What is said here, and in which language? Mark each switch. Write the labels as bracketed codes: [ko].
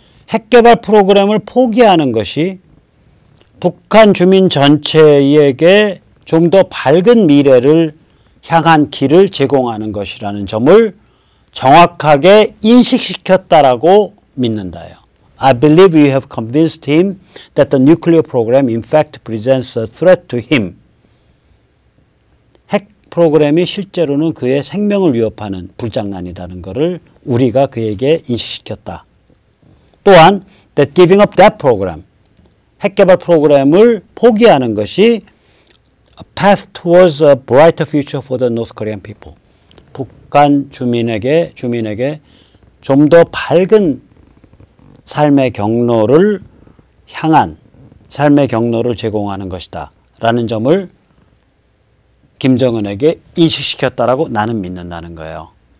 [ko] 핵개발 프로그램을 포기하는 것이 북한 주민 전체에게 좀 더 밝은 미래를 향한 길을 제공하는 것이라는 점을 정확하게 인식시켰다라고 믿는다요. [en] I believe we have convinced him that the nuclear program in fact presents a threat to him. [ko] 핵 프로그램이 실제로는 그의 생명을 위협하는 불장난이라는 것을 우리가 그에게 인식시켰다. 또한 [en] that giving up that program, [ko] 핵개발 프로그램을 포기하는 것이 [en] a path towards a brighter future for the North Korean people. [ko] 북한 주민에게 좀 더 밝은 삶의 경로를 향한 삶의 경로를 제공하는 것이다 라는 점을 김정은에게 인식시켰다라고 나는 믿는다는 거예요.